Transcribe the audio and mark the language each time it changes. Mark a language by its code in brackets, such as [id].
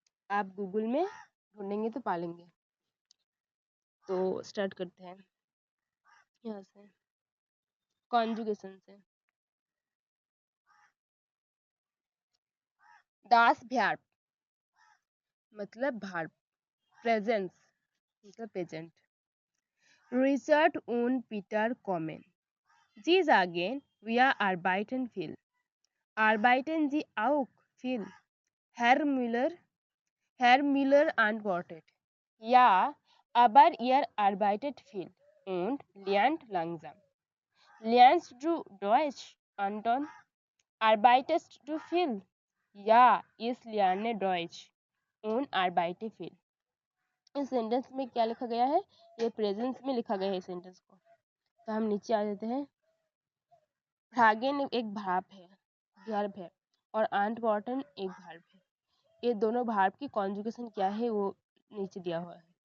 [hi] आप गूगल में ढूंढेंगे तो पालेंगे। तो स्टार्ट करते हैं यहाँ से, कॉन्जुगेशन से। दास भ्यार्ब मतलब भार्ब, प्रेजेंस मतलब present. [de] रिचर्ड und Peter kommen. Sie sagen, wir arbeiten viel. Arbeiten Sie auch viel? Herr Müller antwortet: Ja, aber ihr arbeitet viel und lernt langsam. Lernst du Deutsch, Anton? Arbeitest du viel? Ja, ich lerne Deutsch und arbeite viel. [hi] इस sentence में क्या लिखा गया है? ये presence में लिखा गया है इस सेंटेंस को। तो हम नीचे आ जाते हैं। फ्रागेन एक भार्ब है, वर्ब है, और आंटवर्टन एक भार्ब है। ये दोनों भार्ब की कॉन्जुगेशन क्या है वो नीचे दिया हुआ है।